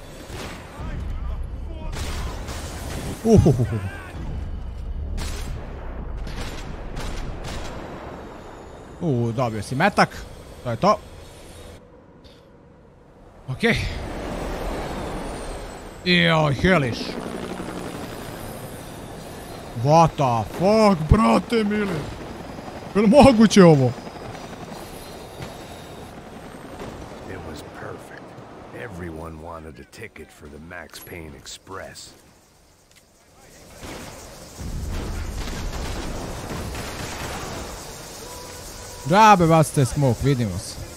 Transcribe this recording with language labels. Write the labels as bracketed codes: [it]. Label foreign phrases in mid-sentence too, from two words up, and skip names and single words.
[sr] Dobio si metak. To je to. Okej. Joj, heliš. [en] What the fuck, [sr] brate mili. Je li moguće ovo? [en] It was perfect. Everyone wanted a ticket for the Max Payne Express. [sr] Džabe bacite smoke, vidimo se.